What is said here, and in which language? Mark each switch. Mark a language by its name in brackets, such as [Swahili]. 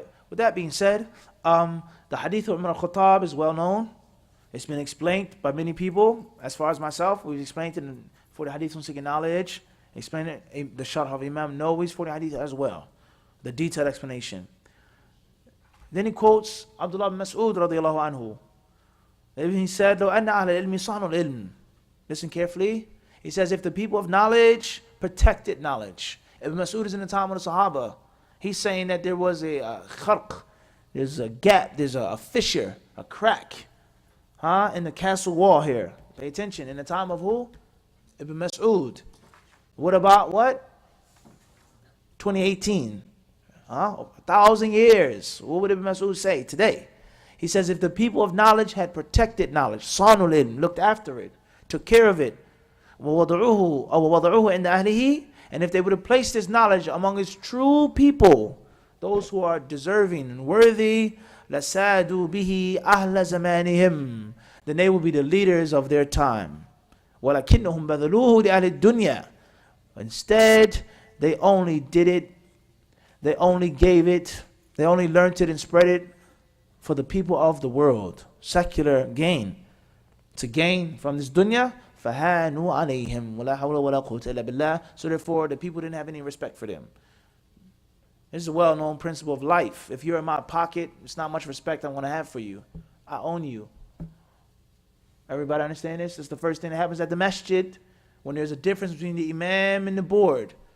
[English] With that being said, the hadith of Umar al-Khattab is well known. It's been explained by many people. As far as myself, we've explained it for the hadith on seeking knowledge. Explain it, the Sharh of Imam Nawawi's for the hadith as well. The detailed explanation. Then he quotes Abdullah bin Mas'ud radiallahu anhu. He said, [Arabic] لو أن أهل العلم صانوا العلم. [English] Listen carefully. He says, if the people of knowledge protected knowledge. Ibn Mas'ud is in the time of the Sahaba. He's saying that there was a kharq, there's a gap, there's a fissure, a crack, in the castle wall here. Pay attention. In the time of who? Ibn Mas'ud. What about what? 2018. 1,000 years. What would Ibn Mas'ud say today? He says, if the people of knowledge had protected knowledge, [Arabic] صانوا العلم, [English] looked after it, took care of it, [Arabic] وَوَضَعُوهُ عِنْدَ أَهْلِهِ, [English] and if they would have placed this knowledge among its true people, those who are deserving and worthy, [Arabic] لَسَادُوا بِهِ أَهْلَ زَمَانِهِمْ, [English] then they will be the leaders of their time. [Arabic] وَلَكِنَّهُمْ بَذَلُوهُ لِأَهْلِ الدُّنْيَا. [English] Instead, they only did it, they only gave it, they only learned it and spread it for the people of the world. Secular gain. to gain from this dunya, [Arabic] فَهَانُوا عَلَيْهِمْ وَلَا حَوْلَ وَلَا قُوَّةَ إِلَّا بِاللَّهِ. [English] So therefore, the people didn't have any respect for them. This is a well-known principle of life. If you're in my pocket, it's not much respect I'm going to have for you. I own you. Everybody understand this? It's the first thing that happens at the masjid when there's a difference between the imam and the board.